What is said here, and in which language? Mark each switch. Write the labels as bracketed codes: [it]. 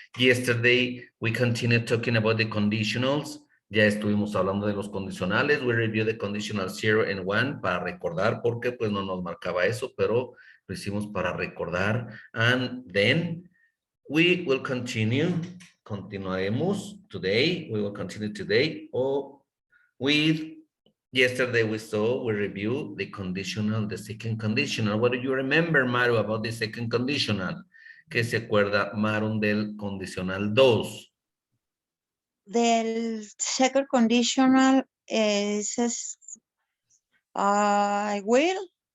[en] Yesterday, we continued talking about the conditionals. [es] Ya estuvimos hablando de los condicionales. [en] We reviewed the conditional 0 and 1 [es] para recordar, porque pues no nos marcaba eso, pero lo hicimos para recordar. [en] And then we will [es] continuaremos [en] today, we will continue today with yesterday we reviewed the conditional, the second conditional. What do you remember, Maru, about the second conditional? [es] ¿Qué se acuerda, Maru, del condicional 2? [en] Del second conditional is I will.